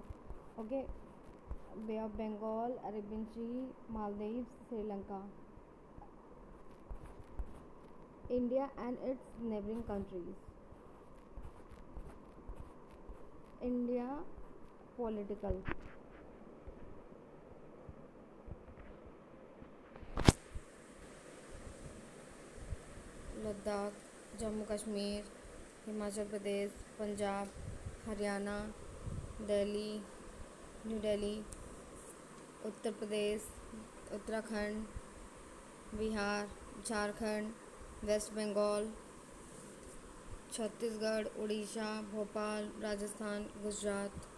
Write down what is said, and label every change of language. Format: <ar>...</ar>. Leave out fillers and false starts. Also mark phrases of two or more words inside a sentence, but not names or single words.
<en>Okay, Bay of Bengal, Arabian Sea, Maldives, Sri Lanka. India and its neighboring countries. India political. Ladakh, Jammu Kashmir, Himachal Pradesh, Punjab, Haryana, Delhi, New Delhi, Uttar Pradesh, Uttarakhand, Bihar, Jharkhand, West Bengal, Chhattisgarh, Odisha, Bhopal, Rajasthan, Gujarat,</en>